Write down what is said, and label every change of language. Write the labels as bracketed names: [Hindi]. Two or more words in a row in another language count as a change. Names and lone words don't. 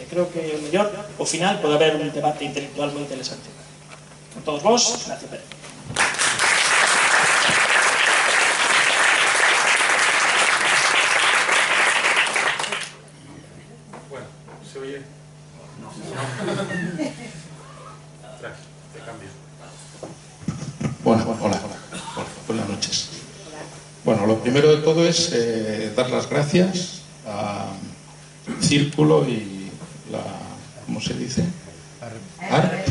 [Galician] Creo que o mellor, ao final, pode haber un debate intelectual moi interesante. Con todos vos, Ignacio Pérez. [Spanish] Bueno, ¿se oye? No. Te cambio. Bueno, hola. Buenas noches. Bueno, lo primero de todo es dar las gracias a Círculo y la... ¿cómo se dice? ARP.